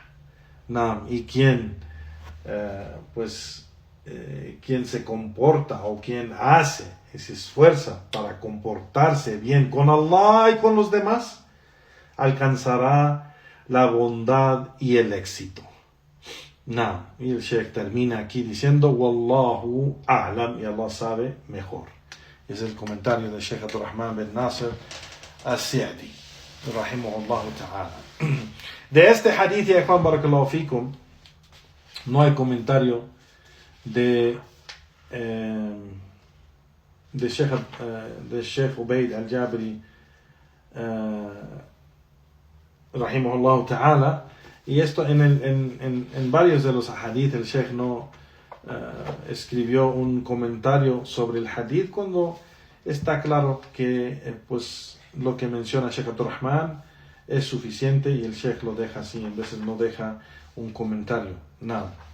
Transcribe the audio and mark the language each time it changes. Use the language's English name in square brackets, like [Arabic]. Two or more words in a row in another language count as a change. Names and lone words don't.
[Arabic] نعم, [Spanish] y quien quien se comporta o quien hace y se esfuerza para comportarse bien con Allah y con los demás, alcanzará la bondad y el éxito. No, y el Sheikh termina aquí diciendo: [Arabic] والله أعلم, [Spanish] y Allah sabe mejor. Es el comentario del Sheikh Abdurrahman bin Nasr al-Sa'di. [Arabic] رحمه الله تعالى. [Spanish] De este hadith, ya Juan [Arabic] بارك الله فيكم, [Spanish] no hay comentario de Sheikh Ubaid al-Jabri [Arabic] رحمه الله تعالى. [Spanish] Y esto en varios de los hadith el Sheikh no escribió un comentario sobre el hadith cuando está claro que pues lo que menciona Sheikh Abdurrahman es suficiente y el Sheikh lo deja así, en veces no deja un comentario, nada.